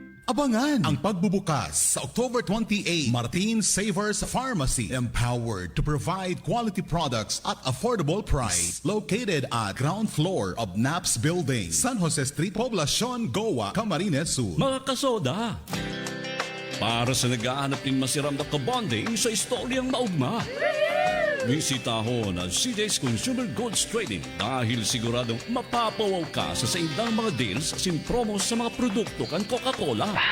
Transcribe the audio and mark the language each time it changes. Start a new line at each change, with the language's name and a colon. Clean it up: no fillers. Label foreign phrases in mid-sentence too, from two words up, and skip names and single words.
Bikol: Abangan ang pagbubukas sa October 28, Martin Savers Pharmacy,
English: empowered to provide quality products at affordable price. Located at ground floor of NAPS Building, San Jose Street, Poblacion, Goa, Camarines Sur.
Bikol: Mga kasoda, para sa nag-aanap ng masiram na kabonding sa istoryang maugma, bisitahon ang CJ's Consumer Goods Trading dahil siguradong mapapawaw ka sa saindang mga deals sin promos sa mga produkto kan Coca-Cola.